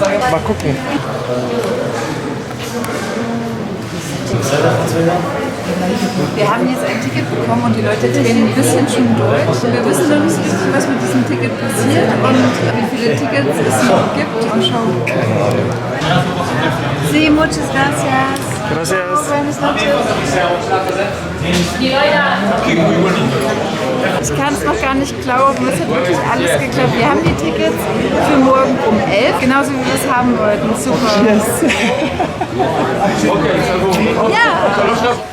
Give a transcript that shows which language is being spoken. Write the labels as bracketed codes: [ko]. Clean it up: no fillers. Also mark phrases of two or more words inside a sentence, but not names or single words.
[de] Mal gucken. Wir haben jetzt ein Ticket bekommen und die Leute drehen ein bisschen schon durch. Wir wissen noch nicht so richtig, was mit diesem Ticket passiert und wie viele Tickets es noch gibt. Mal schauen. [es] Sí, muchas gracias. Gracias. Buenas noches. [de] Ich kann es noch gar nicht glauben, es hat wirklich alles geklappt. Wir haben die Tickets für morgen um 11, genauso wie wir es haben wollten. Super. Yes. Ja.